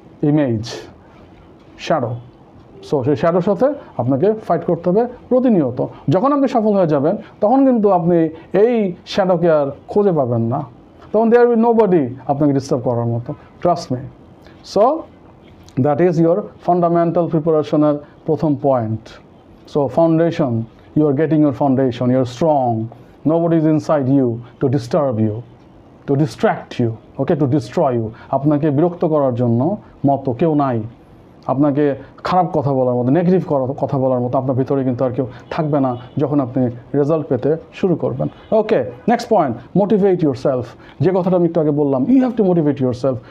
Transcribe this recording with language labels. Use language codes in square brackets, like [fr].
[bn] Image, shadow. So সেই শ্যাডোর সাথে আপনাকে ফাইট করতে হবে প্রতিনিয়ত। যখন আপনি সফল হয়ে যাবেন তখন কিন্তু আপনি এই শ্যাডোকে আর খুঁজে পাবেন না, তখন [en] there will nobody [bn] আপনাকে ডিস্টার্ব করার মতো, trust me. [en] so that is your fundamental [bn] প্রিপারেশনের প্রথম point. [en] So foundation, you are getting your foundation, you are strong, nobody is inside you to disturb you, to distract you, okay, to destroy you. [bn] আপনাকে বিরক্ত করার জন্য মতো কেউ নাই, আপনাকে খারাপ কথা বলার মতো, নেগেটিভ কথা বলার মতো আপনার ভিতরে কিন্তু আর কেউ থাকবে না যখন আপনি রেজাল্ট পেতে শুরু করবেন। [en] Okay, next point, motivate yourself. [bn] যে কথাটা আমি একটু আগে বললাম, [en] You have to motivate yourself.